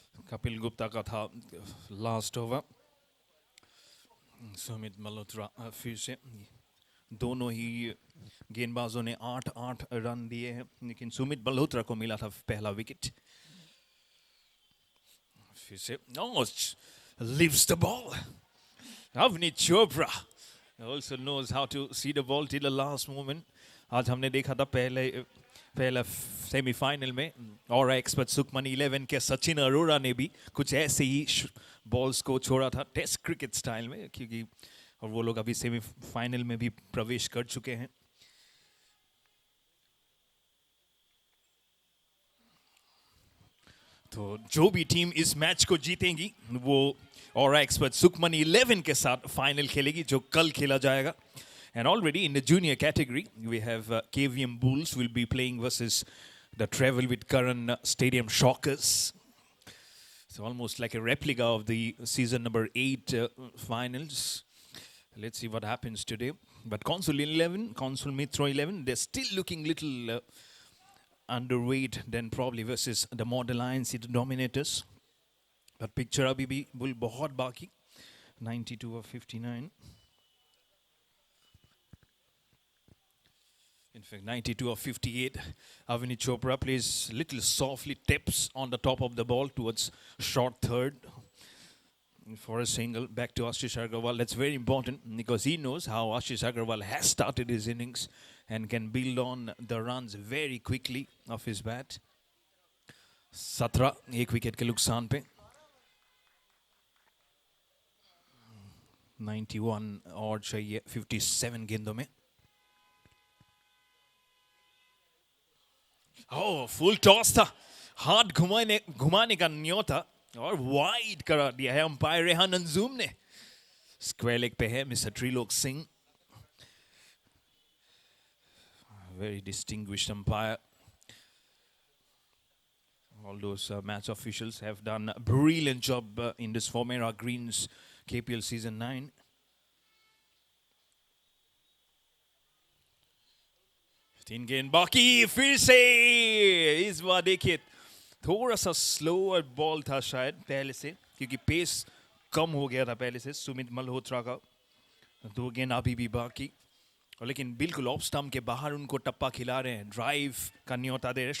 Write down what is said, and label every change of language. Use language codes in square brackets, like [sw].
[hi] कपिल गुप्ता का था last over. Sumit Malhotra फिर से. दोनों ही गेंदबाजों ने 8-8 रन दिए हैं, लेकिन सुमित मल्होत्रा को मिला था पहला विकेट. फिर से [en] leaves the ball. Avinit Chopra also knows how to see the ball till the last moment. [hi] आज हमने देखा था पहला सेमीफाइनल में और एक्सपर्ट सुखमनी 11 के सचिन अरोड़ा ने भी कुछ ऐसे ही बॉल्स को छोड़ा था टेस्ट क्रिकेट स्टाइल में, क्योंकि और वो लोग अभी सेमीफाइनल में भी प्रवेश कर चुके हैं. तो जो भी टीम इस मैच को जीतेगी वो और एक्सपर्ट सुखमनी 11 के साथ फाइनल खेलेगी, जो कल खेला जाएगा. [en] And already in the junior category, we have KVM Bulls will be playing versus the Travel with Karan Stadium Shockers. So almost like a replica of the season number 8 finals. Let's see what happens today. But Consul 11, Consul Mitro 11, they're still looking little underweight than probably versus the Model INC Dominators. [hi] But picture abhi bhi bull bahut baki. 92 of 59. [en] In fact, 92 of 58. Avinit Chopra plays little softly, taps on the top of the ball towards short third for a single. Back to Ashish Agarwal. That's very important because he knows how Ashish Agarwal has started his innings and can build on the runs very quickly off his bat. [hi] 17 एक wicket के नुकसान पे 91 और चाहिए 57 गेंदों में। ओह full toss था, हाथ घुमाने का न्योता और वाइड करा दिया है अंपायर रेहान अंजुम ने। स्क्वायर लेग पे है mister Trilok Singh, [en] very distinguished umpire. All those match officials have done a brilliant job in this Formera Greens KPL Season 9. [hi] तीन गेंद बाकी, फिर से इस बार देखिए थोड़ा सा स्लोअर बॉल था शायद पहले से, क्योंकि पेस कम हो गया था पहले से सुमित मल्होत्रा का। 2 गेंद अभी भी बाकी, और लेकिन बिल्कुल ऑफ स्टंप के बाहर उनको टप्पा खिला रहे हैं, ड्राइव का न्योता दे रहे हैं।